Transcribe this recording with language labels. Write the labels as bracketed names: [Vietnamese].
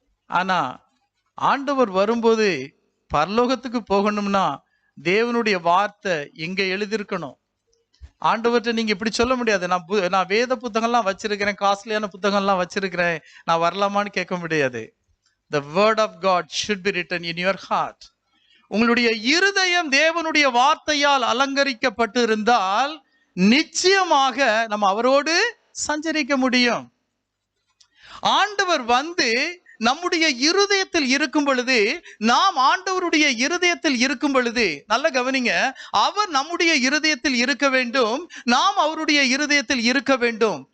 [Tamil] ஆனா ஆண்டவர் வரும்போது பரலோகத்துக்கு போகணும்னா தேவனுடைய வார்த்தை இங்க எழுதியிருக்கணும். ஆண்டவர்கிட்ட நீங்க இப்படி சொல்ல முடியாது, நான் வேத புத்தகம்லாம் வச்சிருக்கிறேன், காஸ்ட்லியான புத்தகம்லாம் வச்சிருக்கிறேன், நான் வரலாமான்னு கேட்க முடியாது. [English] The word of God should be written in your heart. [Tamil] உங்களுடைய இருதயம் தேவனுடைய வார்த்தையால் அலங்கரிக்கப்பட்டு இருந்தால் நிச்சயமாக நம்ம அவரோடு சஞ்சரிக்க முடியும். ஆண்டவர் நம்முடைய இருதயத்தில் இருக்கும் பொழுது, நாம் ஆண்டவருடைய இருதயத்தில் இருக்கும் பொழுது, நல்ல கவனிங்க, அவர் நம்முடைய இருதயத்தில் இருக்க வேண்டும், நாம் அவருடைய இருதயத்தில் இருக்க வேண்டும்.